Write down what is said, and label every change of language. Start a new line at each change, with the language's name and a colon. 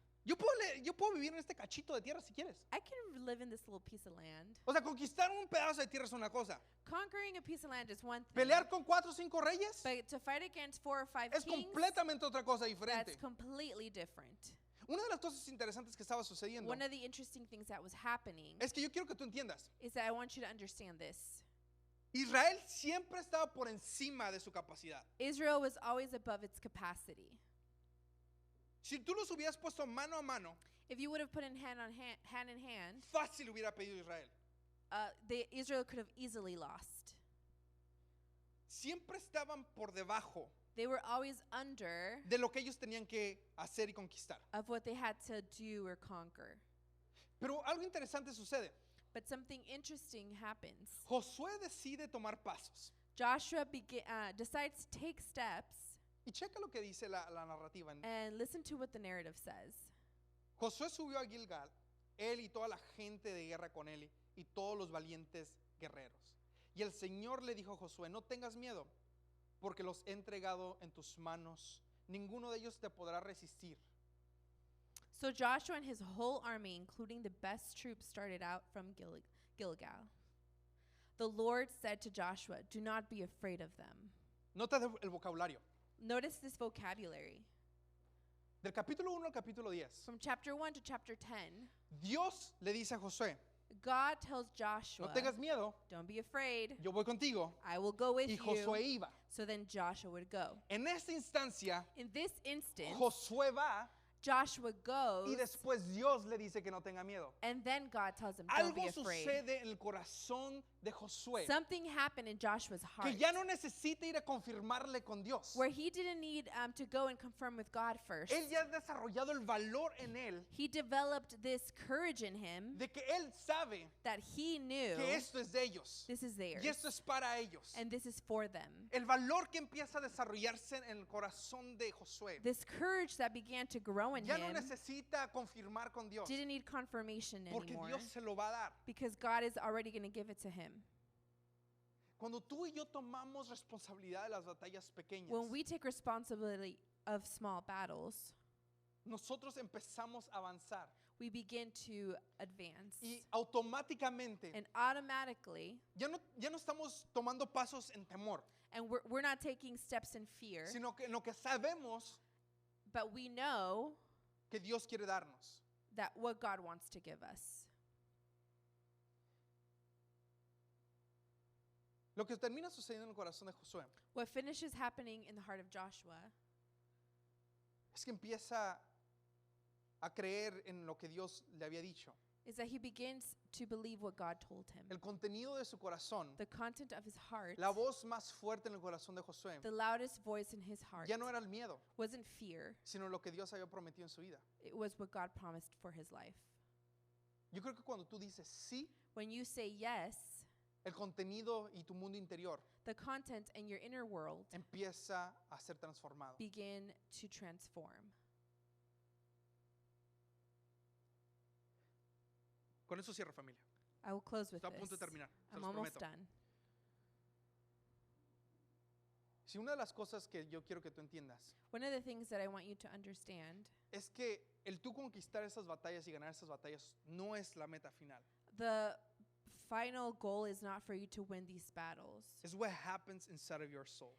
Spanish: yo puedo vivir en este cachito de tierra si quieres.
English: I can live in this little piece of land.
Spanish: O sea, conquistar un pedazo de tierra es una cosa.
English: Conquering a piece of land is one thing.
Spanish: Pelear con 4 o 5 reyes
English: But to fight against 4 or 5
Spanish: es
English: kings,
Spanish: completamente otra cosa
English: that's
Spanish: diferente.
English: completely different.
Spanish: Una de las cosas interesantes que estaba sucediendo
English: One of the interesting things that was happening
Spanish: es que yo quiero que tú entiendas.
English: is that I want you to understand this.
Spanish: Israel siempre estaba por encima de su capacidad.
English: Israel was always above its capacity.
Spanish: Si tú los hubieras puesto mano a mano,
English: If you would have put in hand in hand,
Spanish: fácil hubiera pedido Israel.
English: Israel could have easily lost.
Spanish: Siempre estaban por debajo
English: They were always under
Spanish: de lo que ellos tenían que hacer y conquistar.
English: of what they had to do or conquer.
Spanish: Pero algo interesante sucede.
English: But something interesting happens.
Spanish: Josué decide tomar pasos.
English: Joshua decides to take steps,
Spanish: Y checa lo que dice la narrativa.
English: and listen to what the narrative says.
Spanish: Josué subió a Gilgal, él y toda la gente de guerra con él y todos los valientes guerreros. Y el Señor le dijo a Josué, no tengas miedo, porque los he entregado en tus manos. Ninguno de ellos te podrá resistir.
English: So Joshua and his whole army, including the best troops, started out from Gilgal. The Lord said to Joshua, "Do not be afraid of them."
Spanish: Nota el vocabulario.
English: Notice this vocabulary.
Spanish: Del capítulo 1 al capítulo 10.
English: From chapter 1 to chapter 10,
Spanish: Dios le dice a Josué,
English: God tells Joshua,
Spanish: no tengas miedo,
English: "Don't be afraid.
Spanish: yo voy contigo.
English: I will go with
Spanish: Y
English: you."
Spanish: Josué iba.
English: So then Joshua would go.
Spanish: En esta instancia,
English: In this instance,
Spanish: Josué va
English: Joshua goes,
Spanish: y después Dios le dice que no tenga miedo.
English: and then God tells him, "Don't be
Spanish: Algo
English: afraid."
Spanish: sucede en el corazón de Josué
English: Something happened in Joshua's heart
Spanish: que ya no necesita ir a confirmarle con Dios.
English: where he didn't need to go and confirm with God first.
Spanish: Él ya ha desarrollado el valor en él
English: He developed this courage in him
Spanish: de que él sabe
English: that he knew
Spanish: que esto es de ellos
English: this is theirs
Spanish: y esto es para ellos.
English: and this is for them.
Spanish: El valor que empieza a desarrollarse en el corazón de Josué
English: This courage that began to grow in
Spanish: ya no
English: him
Spanish: necesita confirmar con Dios
English: didn't need confirmation
Spanish: porque
English: anymore
Spanish: Dios se lo va a dar.
English: because God is already going to give it to him.
Spanish: Cuando tú y yo tomamos responsabilidad de las batallas pequeñas,
English: When we take responsibility of small battles,
Spanish: nosotros empezamos a avanzar
English: we begin to advance.
Spanish: y automáticamente
English: And automatically,
Spanish: ya no estamos tomando pasos en temor,
English: and we're not taking steps in fear,
Spanish: sino que en lo que sabemos
English: but we know
Spanish: que Dios quiere darnos.
English: that what God wants to give us.
Spanish: Lo que termina sucediendo en el corazón de Josué
English: What finishes happening in the heart of Joshua
Spanish: es que empieza a creer en lo que Dios le había dicho.
English: is that he begins to believe what God told him.
Spanish: El contenido de su corazón,
English: The content of his heart,
Spanish: la voz más fuerte en el corazón de Josué,
English: the loudest voice in his heart,
Spanish: ya no era el miedo,
English: wasn't fear.
Spanish: sino lo que Dios había prometido en su vida.
English: It was what God promised for his life.
Spanish: Yo creo que cuando tú dices sí,
English: When you say yes,
Spanish: el contenido y tu mundo interior
English: the content and your inner world
Spanish: empieza a ser transformado.
English: begin to transform.
Spanish: Con eso cierro, familia.
English: I will close with
Spanish: Está a punto de
English: this.
Spanish: terminar. Se
English: I'm
Spanish: los
English: almost
Spanish: prometo.
English: done.
Spanish: Si una de las cosas que yo quiero que tú entiendas
English: One of the things that I want you to understand,
Spanish: es que el tú conquistar esas batallas y ganar esas batallas no es la meta final.
English: the final goal is not for you to win these battles. It's what happens inside of your soul.